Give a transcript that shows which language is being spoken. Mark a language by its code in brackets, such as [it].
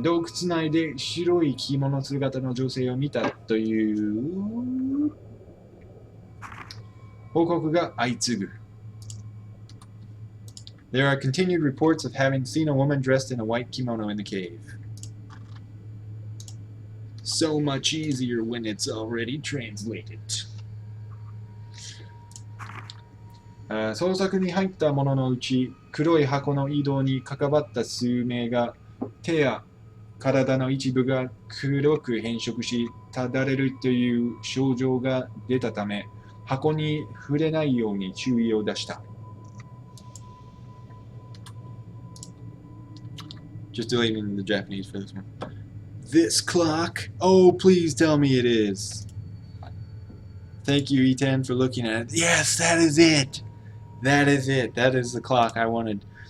[ja] 洞窟内で白い着物姿の女性を見たという報告が相次ぐ。 [en] There are continued reports of having seen a woman dressed in a white kimono in the cave. So much easier when it's already translated. [ja] 捜索に入った者のうち、黒い箱の移動に関わった数名が、手や体の一部が黒く変色し、ただれるという症状が出たため、箱に触れないように注意を出した。 [en] Just deleting the Japanese for this one. This clock? Oh, please tell me it is. Thank you, E10, for looking at it. Yes, that is it. That is it. That is the clock I wanted.